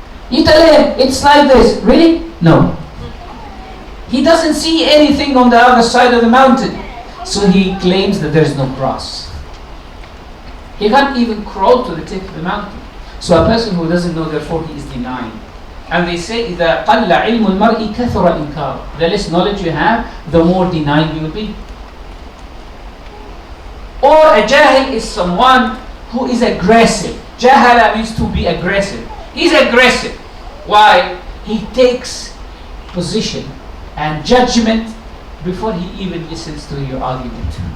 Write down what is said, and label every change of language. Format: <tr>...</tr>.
<en>You tell him, it's like this. Really? No. He doesn't see anything on the other side of the mountain. So he claims that there is no cross. He can't even crawl to the tip of the mountain. So a person who doesn't know, therefore he is denying. And they say,</en> <ar>إِذَا قَلَّ عِلْمُ الْمَرْءِ كَثُرَ إِنْكَارُ.</ar> <en>The less knowledge you have, the more denying you will be. Or a jahil is someone who is aggressive. Jahala means to be aggressive. He's aggressive. Why? He takes position and judgment before he even listens to your argument.</en>